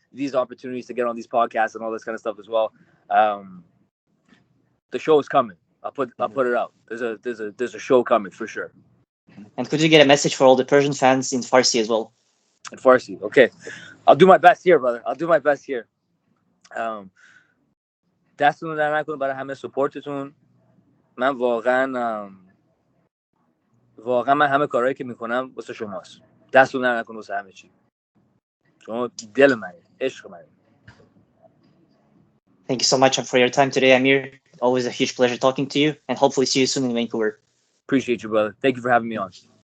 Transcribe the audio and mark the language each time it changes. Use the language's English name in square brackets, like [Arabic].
[English] these opportunities to get on these podcasts and all this kind of stuff as well. The show is coming. I'll put it out. There's a show coming for sure. And could you get a message for all the Persian fans in Farsi as well? In Farsi, okay. I'll do my best here, brother. I'll do my best here. [Persian] دستتون در نکنه برای همه سپورتتون. من واقعا من همه کارهایی که میکنم واسه شماست. دستتون در نکنه واسه همه چی. شما دل منی، عشق منی. [English] Thank you so much for your time today, Amir. Always a huge pleasure talking to you, and hopefully see you soon in Vancouver. Appreciate you, brother. Thank you for having me on.